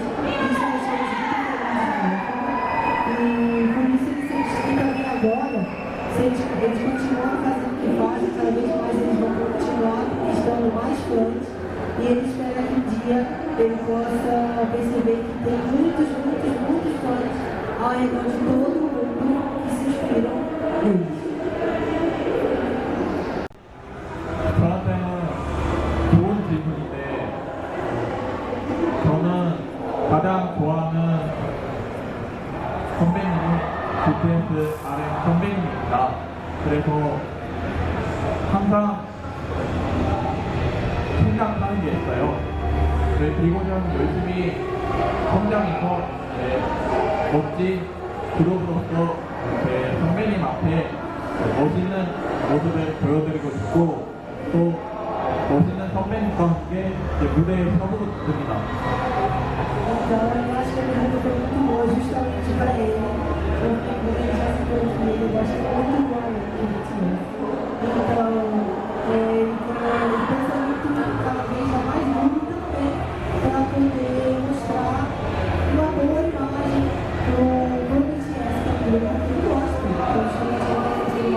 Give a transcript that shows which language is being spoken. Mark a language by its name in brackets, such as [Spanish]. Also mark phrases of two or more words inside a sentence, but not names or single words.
[Portuguese] Isso deixou eles muito felizes na época. E por isso eles sentem que também agora, se eles continuam fazendo o que fazem, cada vez mais eles vão continuar conquistando mais fãs. E ele espera que um dia ele possa perceber que tem muitos fãs ao redor de todo o mundo que se inspiram neles. [Korean] 저한테는 좋은 질문인데 저는 가장 좋아하는 선배님은 BTS RM 선배님입니다. 그래서 항상 생각하는 게 있어요. 비고전 열심히 성장해서 멋진 그룹으로서 선배님 앞에 멋있는 모습을 보여드리고 싶고 또 멋있는 선배님과 함께 무대에 서고 싶습니다. [Portuguese] Então, eu acho que a pergunta foi muito boa justamente para ele, porque como ele já se falou que ele gosta muito do BTS. Então, ele pensa muito cada vez mais duro também para poder mostrar uma boa imagem para o BTS, que é um grupo que ele gosta, então justamente ele